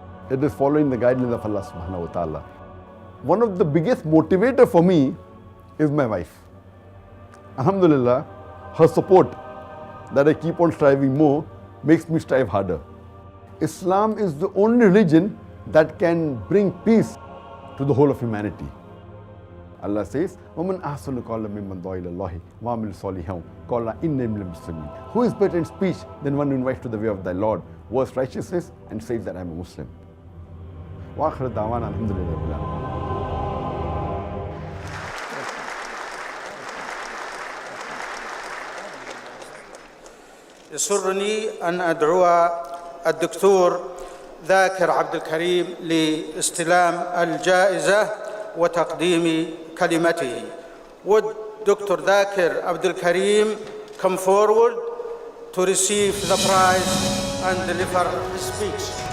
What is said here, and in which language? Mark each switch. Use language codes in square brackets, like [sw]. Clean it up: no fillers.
[en] It is following the guidelines of Allah subhanahu wa ta'ala. One of the biggest motivator for me is my wife. Alhamdulillah, her support that I keep on striving more makes me strive harder. Islam is the only religion that can bring peace to the whole of humanity. Allah says, [ar] وَمَنْ أَحْسَنُ قَوْلًا مِمَّنْ دَعَا إِلَى اللَّهِ وَعَمِلَ صَالِحًا قَالَ إِنِّي مِنَ الْمُسْلِمِينَ. [en] Who is better in speech than one who invites to the way of thy Lord, works righteousness, and says that I am a Muslim? [ar] وآخر دعوانا الحمد لله رب العالمين. يسرني أن أدعو الدكتور ذاكر عبد الكريم لاستلام الجائزة وتقديم كلمته. [en] Would Dr. Zakir Abdul Karim come forward to receive the prize and deliver his speech?